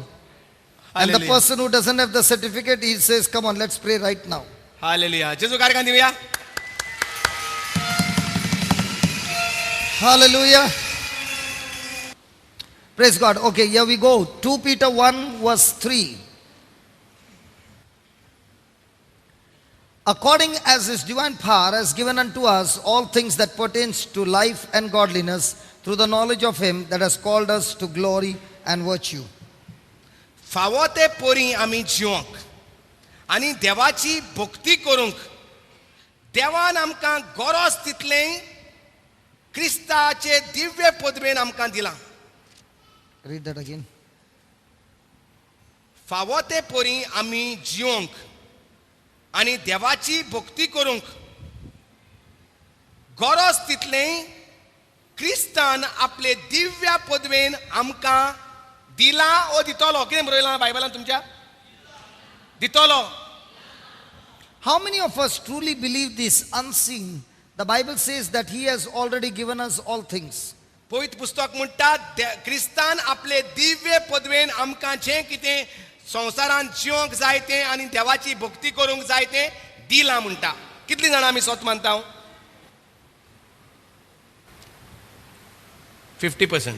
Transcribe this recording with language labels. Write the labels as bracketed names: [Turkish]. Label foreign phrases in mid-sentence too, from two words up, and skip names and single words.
[English] And the Hallelujah. person who doesn't have the certificate, he says, come on, let's pray right now. [Konkani] हालेलुया. जेजू कार्यक्रम देऊया. [English] Hallelujah. Praise God. Okay, here we go. 2 Peter 1 verse 3. According as his divine power has given unto us all things that pertains to life and godliness through the knowledge of him that has called us to glory and virtue. [Konkani] फावो ते पोरी आमी जिवंक आनी देवाची भक्ती करूंक देवान आमकां गरज तितलें क्रिस्ताचे दिव्य पदवेन आमकां दिलां. [English] Read that again. [Konkani] फावो ते पोरी आमी जिवंक आनी देवाची भक्ती करूंक गरज तितलें क्रिस्तान आपले दिव्य पदवेन आमकां दिला ओ दितलो. कितें बरयलां बायबलान तुमच्या? दितलो. [English] How many of us truly believe this unseen? The Bible says that he has already given us all things. [Konkani] पवित्र पुस्तक म्हणटा क्रिस्तान आपले दिव्य पदवेन आमकां जें कितें संवसारांत जिवंक जाय तें आनी देवाची भक्ती करूंक जाय तें दिलां म्हणटा. कितलीं जाणां आमी स्वत मानता? 50%.